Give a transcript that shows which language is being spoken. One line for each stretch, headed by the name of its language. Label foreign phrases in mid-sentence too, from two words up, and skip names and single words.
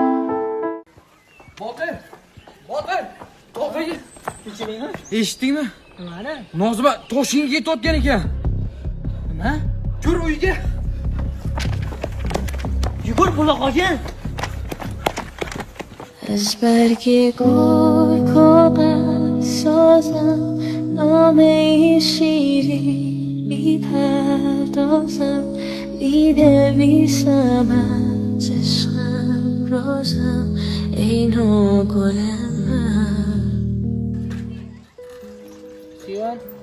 Uzbek: Botir! Botir! To'g'ri. Tinchlikmi? Eshitdingmi? Nimani? Nozima Toshkentga ketayotgan ekan. Nima? Yur uyga. Yugur buloqqa.
Persian: از برگ گل کاغذ سازم نامه شیری میپردازم می‌نویسم از عشقم رازم ای نوگل من
Uzbek: Siyon.